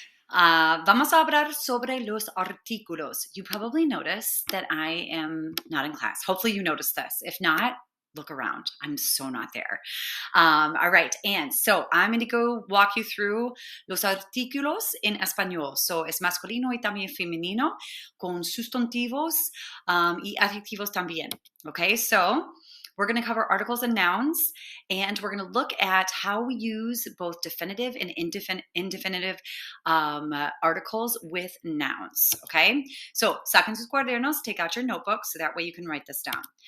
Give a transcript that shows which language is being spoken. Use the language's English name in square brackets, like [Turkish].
[Spanish] Vamos a hablar sobre los artículos. [English] You probably noticed that I am not in class. Hopefully you noticed this. If not, look around. I'm so not there. All right, and so I'm going to go walk you through [Spanish] los artículos en español. So es masculino y también femenino con sustantivos y adjetivos también. [English] Okay, so we're going to cover articles and nouns, and we're going to look at how we use both definitive and indefinitive articles with nouns, okay? So, [Spanish] saquen sus cuadernos, [English] take out your notebook, so that way you can write this down.